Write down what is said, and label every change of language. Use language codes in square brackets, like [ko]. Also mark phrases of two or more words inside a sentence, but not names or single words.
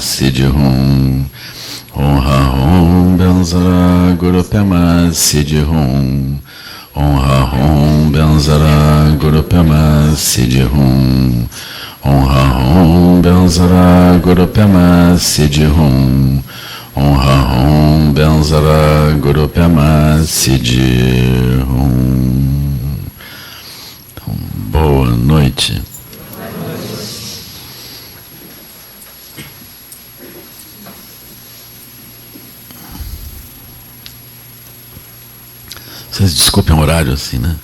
[bo] སིདྡྷི་ཧཱུྃ་ཧ་ཧཱུྃ་བཛྲ་གུ་རུ་པདྨ་སིདྡྷི་ཧཱུྃ་ཧ་ཧཱུྃ་བཛྲ་གུ་རུ་པདྨ་སིདྡྷི་ཧཱུྃ་ཧ་ཧཱུྃ་བཛྲ་གུ་རུ་པདྨ་སིདྡྷི་ཧཱུྃ་ཧ་ཧཱུྃ་བཛྲ་གུ་རུ་པདྨ་སིདྡྷི་ཧཱུྃ. [pt] Então, boa noite. Vocês desculpem o horário assim, né?